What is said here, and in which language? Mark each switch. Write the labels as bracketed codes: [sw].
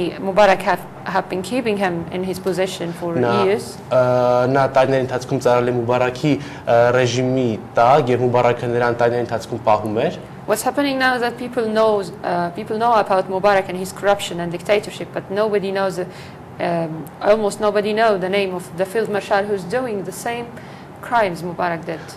[en] Mubarak have been keeping him in his position for years. [hy] Նա տարիների ընթացքում ծառայել է Մուբարակի ռեժիմի տակ եւ Մուբարակը նրան տարիների ընթացքում պահում էր։ [en] What's happening now is that people know about Mubarak and his corruption and dictatorship, but nobody knows, almost nobody knows the name of the field marshal who's doing the same crimes Mubarak did.